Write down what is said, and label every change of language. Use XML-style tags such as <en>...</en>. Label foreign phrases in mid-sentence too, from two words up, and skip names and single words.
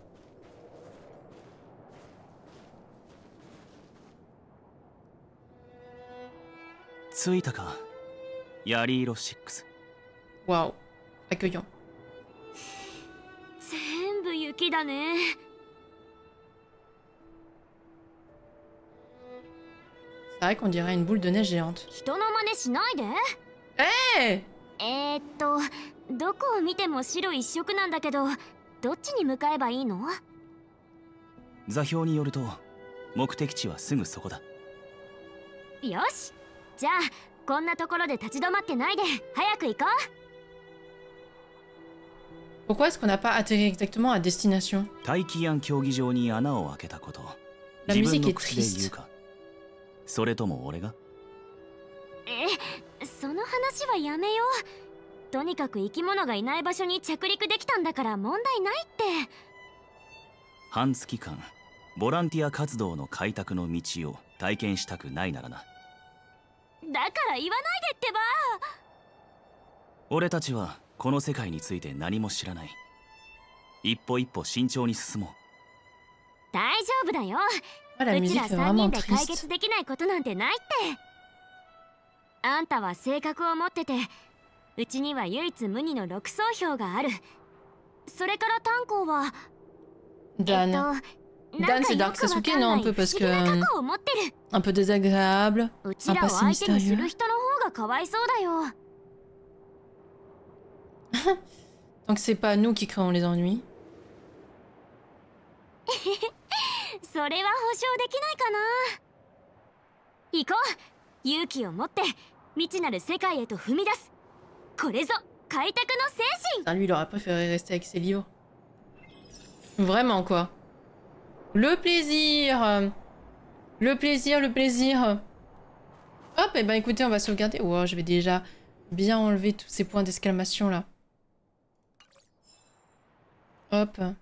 <fr>Waouh, accueillant. C'est vrai qu'on dirait une boule de neige géante. Hey!</fr> <ja>どこを見ても白一色なんだけど、どっちに向かえばいいの？座標によると目的地はすぐそこだ。よし、じゃあこんなところで立ち止まってないで早く行こう。</ja> <fr>Pourquoi est-ce qu'on n'a pas atterri exactement à destination?</fr> <ja>大気庵競技場に穴を開けたこと。</ja> <fr>La</fr> <ja>自分</ja> <fr>musique</fr> <ja>の</ja> <fr>est</fr> <ja>口で言う</ja> <fr>triste.</fr> <ja>か。それとも俺が？その話はやめよう。とにかく生き物がいない場所に着陸できたんだから問題ないって。半月間ボランティア活動の開拓の道を体験したくないならな。だから言わないでってば。俺たちはこの世界について何も知らない。一歩一歩慎重に進もう。大丈夫だよ。</ja> <fr>Ah, la</fr> <ja>うち</ja> <fr>musique</fr> <ja>ら</ja> <fr>fait</fr> <ja>3</ja> <fr>vraiment</fr> <ja>人で解</ja> <fr>triste.</fr> <ja>決できないことなんてないって。あんたは性格を持ってて、うちには唯一無二の6層票がある。それから炭鉱は</ja> <fr>Dan. Dan, c'est Dark Sasuke, non? Un peu parce que... un peu désagréable, un passé mystérieux. Donc c'est pas nous qui créons les ennuis.</fr> <ja>それは保証できないかな。行こう。勇気を持って未知なる世界へと踏み出す。これぞ開拓の精神。</ja> <fr>Lui, il aurait préféré rester avec ses livres. Vraiment, quoi. Le plaisir. Le plaisir, le plaisir. Hop, et ben écoutez, on va sauvegarder. Wow, je vais déjà bien enlever tous ces points d'exclamation là. Hop.</fr>